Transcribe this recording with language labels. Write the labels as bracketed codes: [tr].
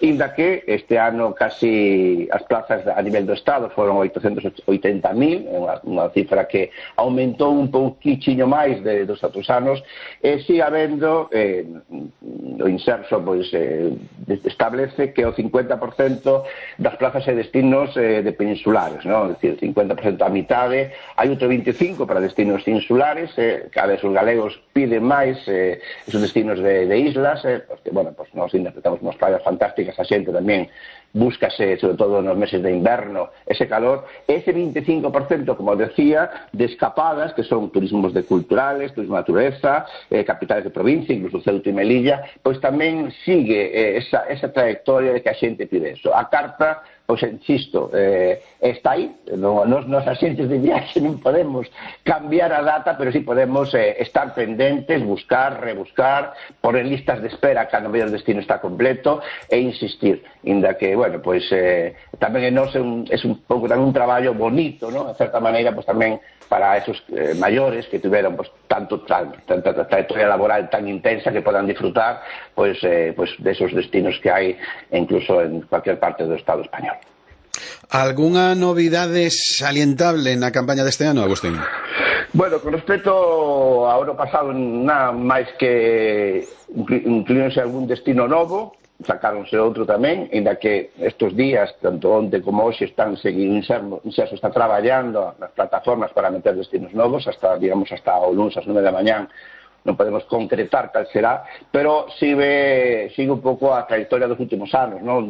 [gl] Inda que este ano casi as plazas a nivel do Estado foron 880.000, unha cifra que aumentou un pouquinho máis dos outros anos, e si habendo, o inserso pois, establece que o 50% das plazas e destinos de peninsulares, ¿no? Es decir, 50% a mitade, hai outro 25% para destinos insulares, cada vez os galegos piden máis esos destinos de islas, porque, bueno, pues, nos interpretamos unhas playas fantásticas, a xente tamén [es] búscase, sobre todo en los meses de inverno, ese calor, ese 25%, como decía, de escapadas, que son turismos de culturales, turismo de naturaleza, capitales de provincia, incluso Ceuta y Melilla, pues también sigue esa trayectoria de que la gente pide eso. A carta, pues insisto, está ahí, no es asiento de viaje, no podemos cambiar a data, pero sí podemos estar pendientes, buscar, rebuscar, poner listas de espera cuando el destino está completo e insistir, [gl] inda que, [es] bueno, pues también es un poco también un trabajo bonito, ¿no?, de cierta manera, pues también para esos mayores que tuvieron pues tanta trayectoria laboral tan intensa que puedan disfrutar pues de esos destinos que hay incluso en cualquier parte del Estado español. ¿Alguna novedad salientable en la campaña de este año, Agustín? [gl] Bueno, con respecto a ano pasado, nada máis que incluíronse algún destino novo, sacáronse outro tamén, ainda que estos días, tanto onte como hoxe, están seguindo, Inserso está traballando nas plataformas para meter destinos novos, hasta, digamos, hasta o lunes ás 9 da mañán, non podemos concretar cal será, pero sigue un pouco a trayectoria dos últimos anos, non?